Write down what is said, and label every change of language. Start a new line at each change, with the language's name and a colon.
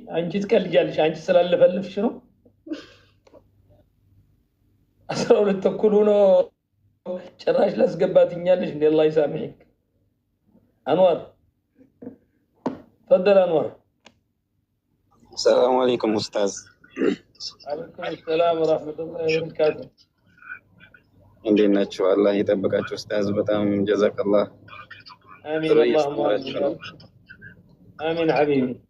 Amharic: አንቺ ትቀልጃለሽ። አንቺ ስላለፈለፍሽ ነው። 12 ተኩል ሆኖ ጭራሽ ላስገባትኛለሽ እንዴ?
Arabic: አላህ ይሳምሕክ። አንዋር ተፈضل አንዋር። السلام عليكم أستاذ. عليكم السلام ورحمة الله وبركاته.
Amharic: እንዴት ናችሁ? አላህ ይጠብቃችሁ ኡስታዝ። በጣም ጀዛከላህ።
Arabic: አሚን اللهم አሚን ሐቢቢ።